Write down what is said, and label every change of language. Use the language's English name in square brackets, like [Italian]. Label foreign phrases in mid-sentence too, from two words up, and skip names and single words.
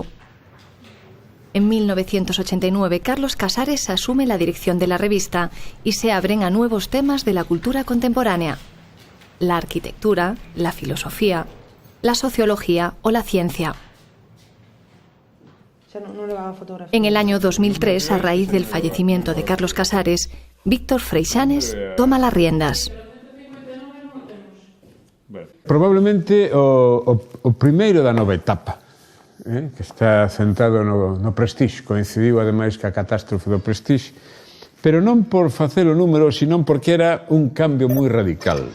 [Spanish] En 1989, Carlos Casares asume la dirección de la revista y se abren a nuevos temas de la cultura contemporánea: la arquitectura, la filosofía, la sociología o la ciencia. En el año 2003, a raíz del fallecimiento de Carlos Casares, Víctor Freixanes toma las riendas. [Galician] Probablemente o primeiro da nova etapa, que está centrado no Prestige, coincidiu ademais ca catástrofe do Prestige, pero non por facer o número, sino porque era un cambio moi radical.